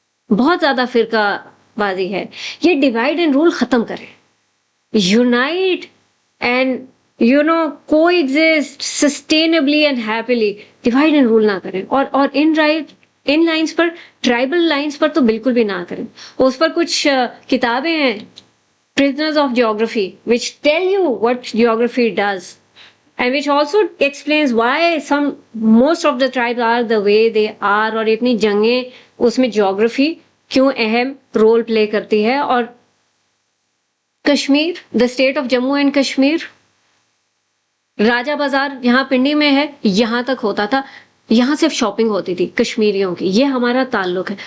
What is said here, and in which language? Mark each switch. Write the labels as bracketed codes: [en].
[hi] बहुत ज्यादा फिरकाबाजी है. ये डिवाइड एंड रूल खत्म करें, [en] Unite and coexist sustainably and happily. [hi] Divide and rule ना करें. और इन लाइंस पर, ट्राइबल लाइंस पर तो बिल्कुल भी ना करें. उस पर कुछ किताबें हैं, [en] prisoners of geography, which tell you what geography does and which also explains why most of the tribes are the way they are. [hi] और इतनी जंगें उसमें geography क्यों अहम रोल प्ले करती है. और Kashmir, the state of Jammu and Kashmir, राजा बाजार यहाँ पिंडी में है, यहाँ तक होता था. यहाँ सिर्फ शॉपिंग होती थी कश्मीरियों की. ये हमारा ताल्लुक है.